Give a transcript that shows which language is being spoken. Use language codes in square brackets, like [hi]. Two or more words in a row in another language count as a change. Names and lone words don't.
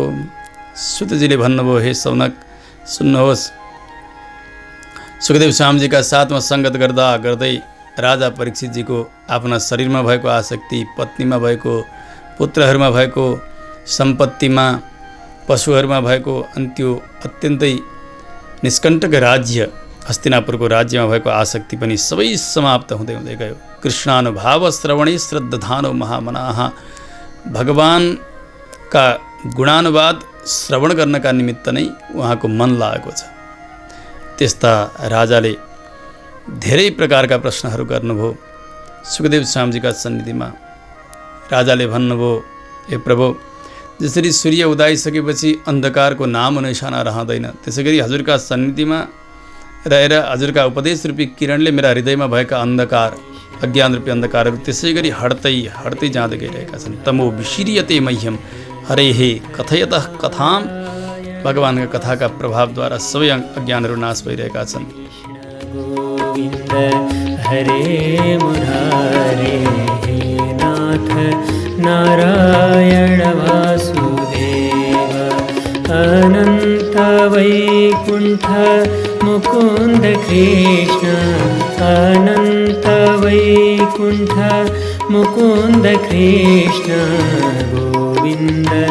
[ne] सुतजीले भन्नुभयो, हे सौनक सुन्नुहोस्, सुखदेव स्वामीजीका साथमा सङ्गत गर्दा गर्दै राजा परीक्षितजीको आफ्ना शरीरमा भएको आसक्ति, पत्नीमा भएको, पुत्रहरूमा भएको, सम्पत्तिमा, पशुहरूमा भएको, अनि त्यो अत्यन्तै निष्कण्टक राज्य हस्तिनापुरको राज्यमा भएको आसक्ति पनि सबै समाप्त हुँदै हुँदै गयो। [sa] कृष्णानुभाव श्रवणे श्रद्धानो महामनाः। [ne] भगवानका गुणानुवाद श्रवण गर्नका निमित्त नै उहाँको मन लागेको छ। त्यस्ता राजाले धेरै प्रकारका प्रश्नहरू गर्नुभयो सुखदेव स्वामीजीका सन्निधिमा। राजाले भन्नुभयो, हे प्रभु, जसरी सूर्य उदाइसकेपछि अन्धकारको नाम निशाना रहँदैन, त्यसै गरी हजुरका सन्निधिमा रहेर हजुरका उपदेश रूपी किरणले मेरा हृदयमा भएका अन्धकार, अज्ञान रूपी अन्धकारहरू त्यसै गरी हट्दै हट्दै जाँदै गइरहेका छन्। [sa] तमो विशीर्यते मह्यम हरेहे कथयतः कथाम। [ne] भगवानका कथाका प्रभावद्वारा सबै अज्ञानहरू नाश भइरहेका छन्। [sa] गोविन्द हरे मुरारे, हे नाथ नारायण वासुदेव, अनन्त वैकुण्ठ मुकुन्द कृष्ण, अनन्त वैकुण्ठ मुकुन्द कृष्ण, गोविन्द